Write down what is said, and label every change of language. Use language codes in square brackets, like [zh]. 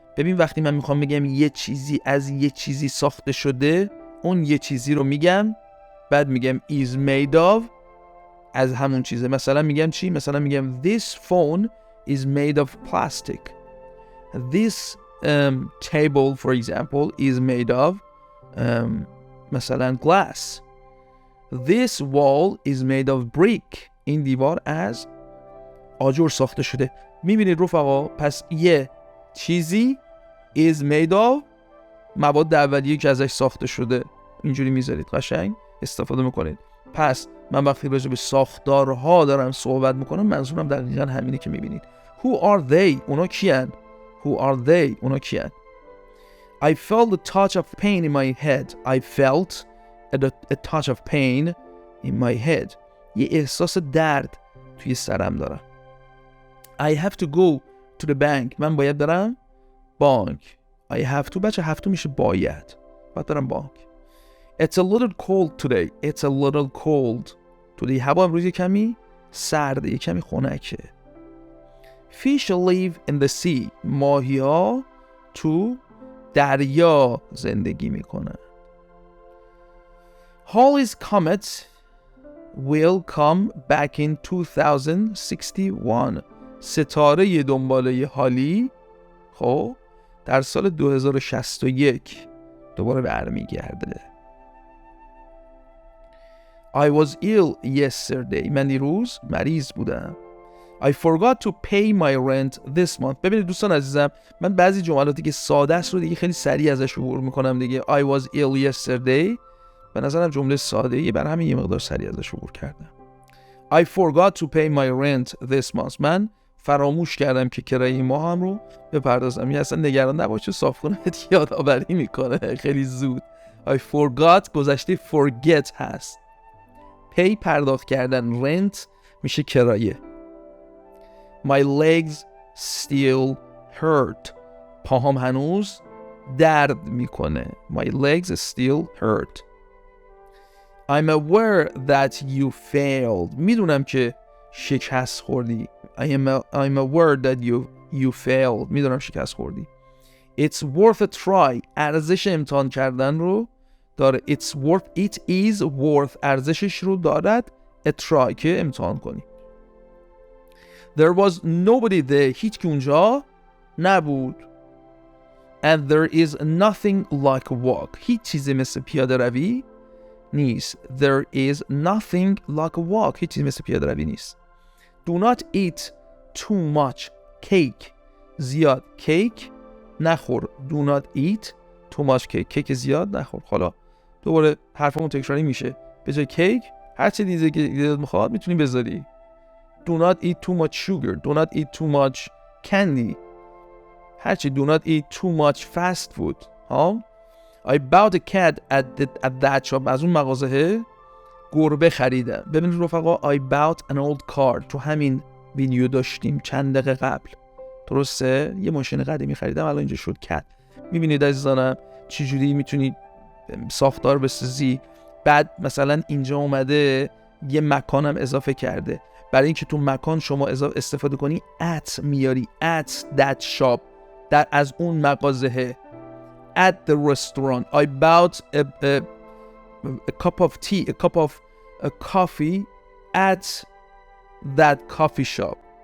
[fa] ببین وقتی من میخوام بگم یه چیزی از یه چیزی ساخته شده، اون یه چیزی رو میگم، بعد میگم is made of از همون چیزه. مثلا میگم چی؟ مثلا میگم [en] this phone is made of plastic. This table for example is made of مثلا glass. This wall is made of brick. [fa] این دیوار از آجر ساخته شده. میبینید رفقا، پس یه چیزی is made of مواد اولیه که ازش ساخته شده. اینجوری میذارید، قشنگ استفاده میکنید. پس من وقتی راجع به ساختارها دارم صحبت میکنم، منظورم دقیقاً همینه که میبینید. [en] Who are they؟ [fa] اونا کیان؟ [en] Who are they؟ اونا کیان؟ I felt a touch of pain in my head. I felt a touch of pain in my head. [fa] یه احساس درد توی سرم دارم. [en] I have to go to the bank. [fa] من باید برم بانک. [en] I have to [fa] بچه have to میشه باید برم بانک. [en] It's a little cold today. It's a little cold today. [fa] هوا امروز یه کمی سرده، یه کمی خنکه. [en] Fish live in the sea. [fa] ماهی ها تو دریا زندگی میکنن. [en] Halley's comet will come back in 2061. [fa] ستاره دنباله هالی خب در سال 2061 دوباره برمیگرده. [en] I was ill yesterday. [fa] من دیروز مریض بودم. [en] I forgot to pay my rent this month. [fa] ببینید دوستان عزیزم، من بعضی جملاتی که ساده است رو دیگه خیلی سریع ازش عبور میکنم دیگه. [en] I was ill yesterday [fa] به نظرم جمله ساده‌ایه، برای همین یه مقدار سریع ازش عبور کردم. [en] I forgot to pay my rent this month. [fa] من فراموش کردم که کرایه این ماه هم رو بپردازم. یعنی اصلا نگران نباش، صافخونه‌ت یادآوری میکنه خیلی زود. [en] I forgot گذشته forget هست. [fa] pay پرداخت کردن، rent میشه کرایه. [en] My legs still hurt. [fa] پاهام هنوز درد میکنه. [en] My legs still hurt. I'm aware that you failed. [fa] میدونم که شکست خوردی. [en] I'm aware that you failed. [fa] میدونم شکست خوردی. [en] It's worth a try. [fa] ارزش امتحان کردن رو داره. [en] It is worth. [fa] ارزشش رو دارد. A try که امتحان کنی. [en] There was nobody there. [fa] هیچ کی اونجا نبود. [en] And there is nothing like a walk. [fa] هیچ چیزی مثل پیاده روی نیست. [en] There is nothing like a walk. [fa] هیچ چیزی مثل پیاده روی نیست. [en] Do not eat too much [fa] cake زیاد کیک نخور. [en] do not eat too much cake [fa] کیک زیاد نخور. حالا دوباره حرفمون تکراری میشه، به جای کیک هر چی دیگه که دلت میخواد میتونی بذاری. [en] do not eat too much sugar do not eat too much candy [fa] هر چی. [en] do not eat too much fast food. I bought a cat at that shop [fa] از اون مغازه گربه خریدم. ببینید رفقا [en] I bought an old car [fa] تو همین ویدیو داشتیم چند دقیقه قبل، درسته؟ یه ماشین قدیمی خریدم الان اینجا شد کت. میبینید عزیزانم چجوری میتونی ساختار بسازی. بعد مثلا اینجا اومده یه مکانم اضافه کرده، برای اینکه تو مکان شما استفاده کنی at میاری [en] at that shop [fa] در از اون مغازه. [en] at the restaurant I bought a cup of tea a cup of a coffee at that coffee shop.